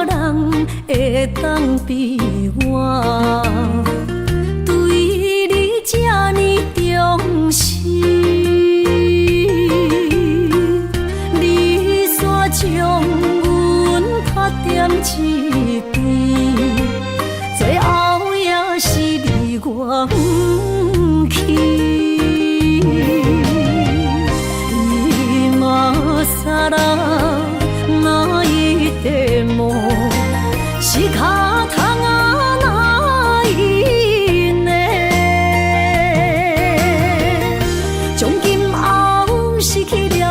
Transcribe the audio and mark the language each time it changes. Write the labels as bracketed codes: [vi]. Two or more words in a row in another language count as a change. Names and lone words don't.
[nan] 人会当比我对你这呢重视，你煞将阮拍点一边，最后也是离我不去。 [ja] 今ら泣いても仕方がないね。 [nan] 从今后失去